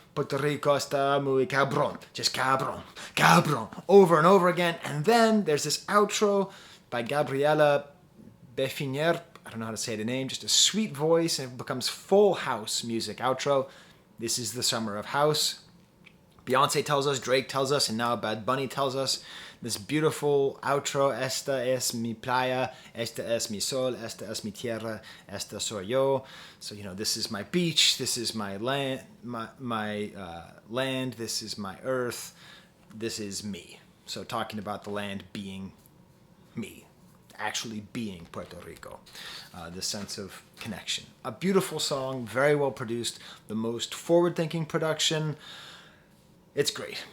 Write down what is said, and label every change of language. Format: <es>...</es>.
<es>Puerto Rico está muy cabrón,</es> <en>just</en> <es>cabrón, cabrón,</es> <en>over and over again. And then there's this outro by Gabriela Befinier. I don't know how to say the name. Just a sweet voice, and it becomes full house music outro. This is the summer of house. Beyonce tells us, Drake tells us, and now Bad Bunny tells us. This beautiful outro,</en> <es>esta es mi playa, esta es mi sol, esta es mi tierra, esta soy yo.</es> <en>So, you know, this is my beach, this is my land, my land, this is my earth, this is me. So talking about the land being me, actually being Puerto Rico. This sense of connection. A beautiful song, very well produced, the most forward-thinking production. It's great.</en>